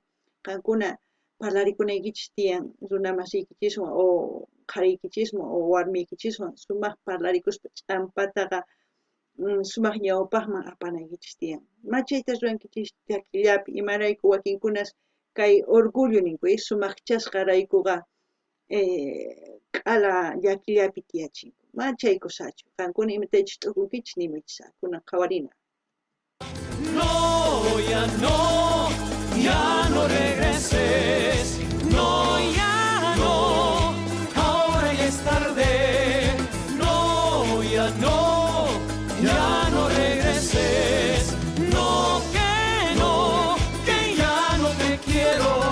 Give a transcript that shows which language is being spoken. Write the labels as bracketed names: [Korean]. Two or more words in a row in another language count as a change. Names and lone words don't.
[Quechua] Qankuna parlarikunaykichis tiyan runa masiykichiswan o qhariykichiswan o warmiykichiswan sumaq parlarikuspa ch'ampataqa sumaq ñawpaqman apanaykichis tiyan. Machayta rurankichis llakillapi imarayku wakinkunas kay orgullo ninku sumaqchasqa raykuqa k'ala llakillapi tiyachinku. Machay kusachu. Qankuna imataychis t'ukunkichis nimaychis kunan qhawarina. [Spanish] No, ya no regreses. No, ya no, ahora ya es tarde. No, ya no. Ya no regreses, no, que ya no te quiero.